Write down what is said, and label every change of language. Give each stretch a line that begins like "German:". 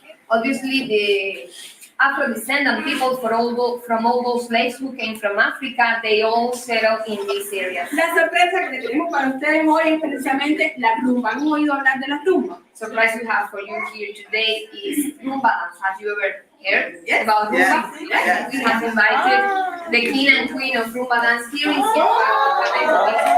English: Obviously, the Afro-descendant people from all those slaves who came from Africa, they all settled in these areas.
Spanish: La sorpresa que tenemos para ustedes hoy es precisamente la rumba. ¿Han oído hablar de la rumba?
English: Surprise we have for you here today is rumba dance. Have you ever heard about rumba? Yes. We have invited the king and queen of rumba dance here in Cienfuegos.